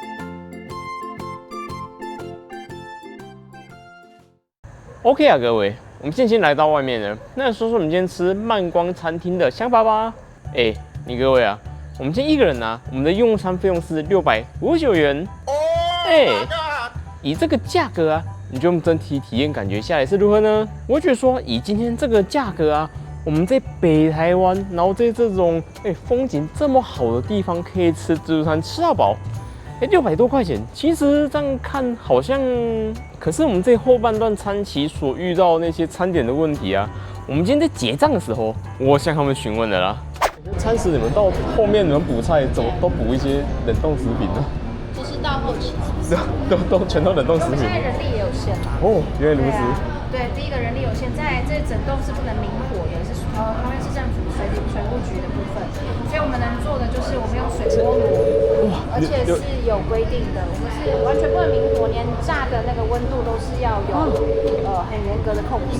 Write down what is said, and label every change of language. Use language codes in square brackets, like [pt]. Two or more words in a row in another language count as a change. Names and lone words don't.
[zh] 吧。OK 啊，各位， 我們先來到外面了，那說說我們今天吃漫光餐廳的想法吧。你各位啊，我們今天一個人啊，我們的用餐費用是659元。以這個價格啊，你觉得我們整體體驗感覺下來是如何呢？我覺得說，以今天這個價格啊，我們在北台灣，然後在這種風景這麼好的地方，可以吃自助餐吃到飽，600多塊錢，其實這樣看好像，可是我們在後半段餐期所遇到的那些餐點的問題啊，我們今天在結賬的時候，我向他們詢問了啦。餐食你們到後面你們補菜怎麼都補一些冷凍食品呢？就是到後期都全都冷凍食品。现在人力也有限嘛。哦，原来如此。对，第一个人力有限，再来这整栋是不能明火，也是桃园市政府水務局的部分，所以我们能做的就是我们用水波爐，而且是有規定的，我們是完全不能明火，連炸的那個溫度都是要有很嚴格的控制。